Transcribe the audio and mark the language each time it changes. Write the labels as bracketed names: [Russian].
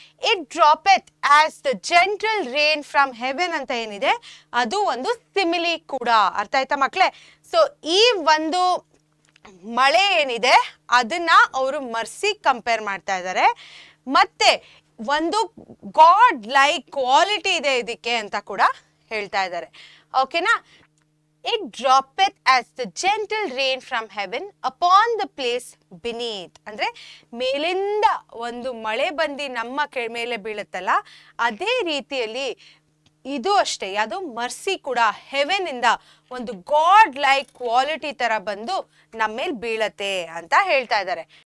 [English] it droppeth as the gentle rain from heaven [Kannada] ಅಂತ ಏನಿದೆ ಅದು ಒಂದು ಸಿಮಿಲಿ ಕೂಡ. ಅರ್ಥ ಆಯ್ತಾ ಮಕ್ಳೇ? ಸೊ ಈ ಒಂದು ಮಳೆ ಏನಿದೆ ಅದನ್ನ ಅವರು ಮರ್ಸಿ ಕಂಪೇರ್ ಮಾಡ್ತಾ ಇದ್ದಾರೆ. ಮತ್ತೆ ಒಂದು ಗಾಡ್ ಲೈಕ್ ಕ್ವಾಲಿಟಿ ಇದೆ ಇದಕ್ಕೆ ಅಂತ ಕೂಡ ಹೇಳ್ತಾ ಇದ್ದಾರೆ. ಓಕೆನಾ? [English] It droppeth as the gentle rain from heaven upon the place beneath. [Kannada] ಅಂದ್ರೆ ಮೇಲಿಂದ ಒಂದು ಮಳೆ ಬಂದು ನಮ್ಮ ಮೇಲೆ ಬೀಳುತ್ತಲ್ಲ, ಅದೇ ರೀತಿಯಲ್ಲಿ ಇದು ಅಷ್ಟೇ, ಯಾವುದು ಮರ್ಸಿ ಕೂಡ ಹೆವೆನ್ ಇಂದ ಒಂದು ಗಾಡ್ ಲೈಕ್ ಕ್ವಾಲಿಟಿ ತರ ಬಂದು ನಮ್ಮ ಮೇಲೆ ಬೀಳತ್ತೆ ಅಂತ ಹೇಳ್ತಾ ಇದ್ದಾರೆ.